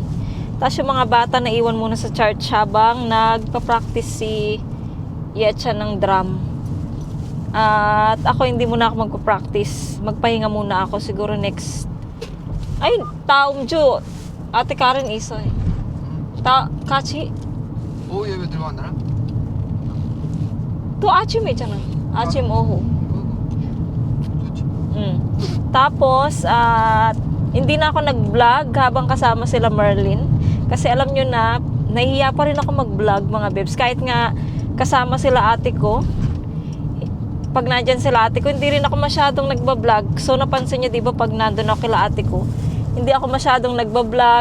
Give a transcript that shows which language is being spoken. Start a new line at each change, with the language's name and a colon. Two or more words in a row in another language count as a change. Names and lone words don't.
Filipino: Tapos yung mga bata na iwan muna sa church habang nagpa-practice si Yetcha ng drum. At ako hindi muna ako magpa-practice. Magpahinga muna ako siguro next. Ay, taong Jo. Ate Karen isa eh.
Korean: 같이 오후 예배 들어간다나? 또 아침에 있잖아. 아침 오후. 좋지.
Filipino: Tapos, Hindi na ako nag-vlog habang kasama sila Merlin. Kasi alam nyo na, nahihiya pa rin ako mag-vlog mga bebs. Kahit nga kasama sila ate ko, pag nandyan sila ate ko, hindi rin ako masyadong nagbablog. So napansin nyo diba pag nandun ako kila ate ko, hindi ako masyadong nagbablog.